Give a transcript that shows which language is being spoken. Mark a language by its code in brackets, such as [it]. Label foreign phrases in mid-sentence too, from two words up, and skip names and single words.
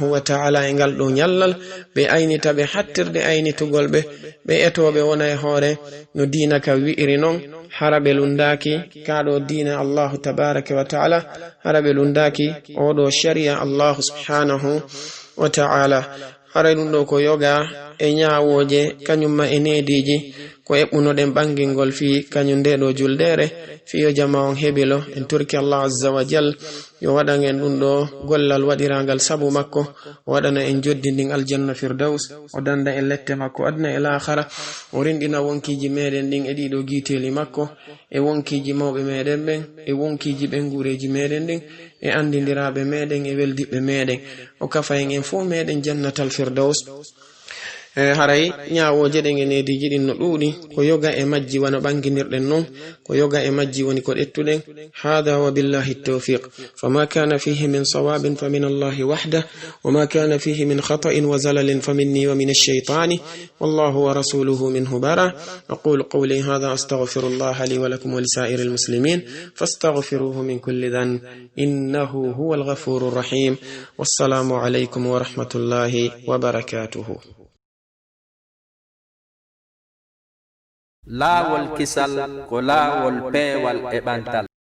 [ar] وتعالى [ff] e ngal ɗo nyallal ɓe aynita ɓe hattirde aynitugol ɓe etoɓe wona e hoore no diina ka wi'iri non hara ɓe lundaki kaɗo diina [ar] الله تبارك وتعالى [ff] hara ɓe lundaki oɗo sharia [ar] الله سبحانه وتعالى [ff] hara ɗum ɗo ko yoga e nyawoje kanyumma e nediji ko eɓɓunoɗen ɓangingol fi kañum ndeɗo juldere fiyo jama on heɓilo en turki [ar] الله عز وجل [ff] yo waɗan en ɗum ɗo gollal waɗiragal sabu makko o waɗana en joddi ndin [ar] الجنة الفردوس [ff] o danda en lette makko adna e lahara o rindina wonkiji meɗen ɗin e ɗiɗo guiteli makko e wonkiji mawɓe meɗen ɓen e wonkiji ɓen gureji meɗen ɗin e andidiraɓe meɗen e weldiɓe meɗen o kafa en fo meɗen [ar] جنة الفردوس [ff] haray nyawoje ɗen e nediji ɗin no ɗuuɗi ko yoga e majji wana ɓanginirɗen non ko yoga e majji woni ko ɗettuɗen hada [ar] وبالله التوفيق فما كان فيه من صواب فمن الله وحده وما كان فيه من خطأ وزلل فمني ومن الشيطان والله ورسوله منه براء أقول قولي هذا أستغفر الله لي ولكم ولسائر المسلمين فاستغفروه من كل ذنب إنه هو الغفور الرحيم والسلام عليكم ورحمة الله وبركاته. [ff] laawol kisal ko laawol peewal e ɓantal